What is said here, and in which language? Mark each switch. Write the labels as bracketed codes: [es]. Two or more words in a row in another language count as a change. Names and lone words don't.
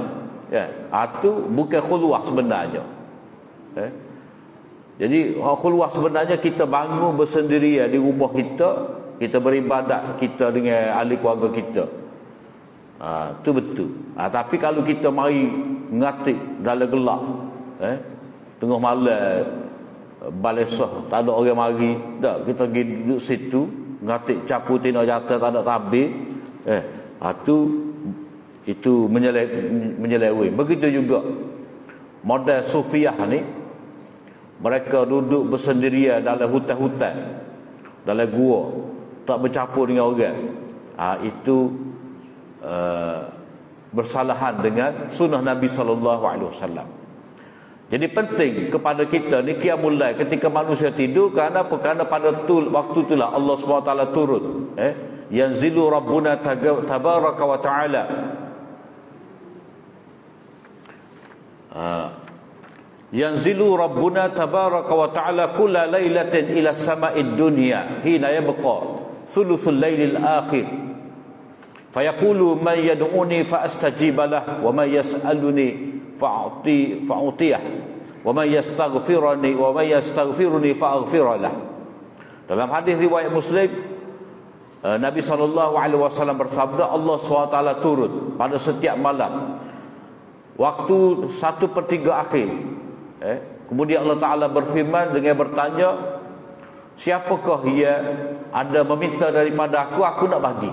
[ms] Itu bukan khulwah sebenarnya. Jadi khulwah sebenarnya kita bangun bersendirian di rumah kita, kita beribadat kita dengan ahli keluarga kita. Itu betul. Tapi kalau kita mari ngatik dalam gelap, tengah malam, balesah, tak ada orang mari, dah kita pergi duduk situ ngatik capu tina jatuh, tak ada tabir, itu menyeleweng. Begitu juga model sufiah ni, mereka duduk bersendirian dalam hutan-hutan, dalam gua, tak bercampur dengan orang. Itu bersalahan dengan sunnah Nabi SAW. Jadi penting kepada kita ni [ar] قيام الليل [ms] ketika manusia tidur. Kerana apa? Kerana pada waktu itulah Allah SWT turun. [ar] ينزل ربنا تبارك وتعالى. ينزل ربنا تبارك وتعالى كل ليلة إلى سماء الدنيا حين يبقى ثلث الليل الآخر فيقول من يدعوني فأستجيب له ومن يسألني فأعطيه ومن يستغفرني فأغفر له. [ms] Dalam hadis riwayat Muslim, Nabi SAW bersabda, Allah SWT turun pada setiap malam waktu 1/3 akhir. Kemudian Allah Ta'ala berfirman dengan bertanya, siapakah yang ada meminta daripada aku nak bagi.